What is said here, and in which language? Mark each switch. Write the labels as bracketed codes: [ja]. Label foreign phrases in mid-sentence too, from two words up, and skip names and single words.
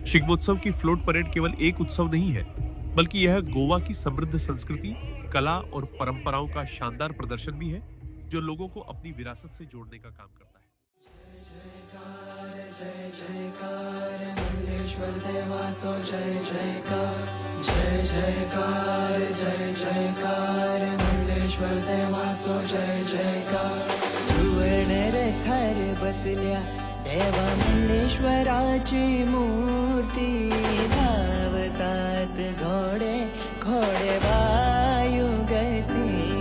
[hi] शिग्मोत्सव की फ्लोट परेड केवल एक उत्सव नहीं है, बल्कि यह गोवा की समृद्ध संस्कृति, कला और परंपराओं का शानदार प्रदर्शन भी है, जो लोगों को अपनी विरासत से जोड़ने का काम करता है। [kok] जय जयकार मल्लेश्वर देवाचो जय जयकार, जय जयकार जय जयकार मल्लेश्वर देवाचो जय जयकार। सुवर्ण रथार बसल्या देवा मल्लेश्वराची मूर्ती, धावतात घोडे घोडे वायुगती।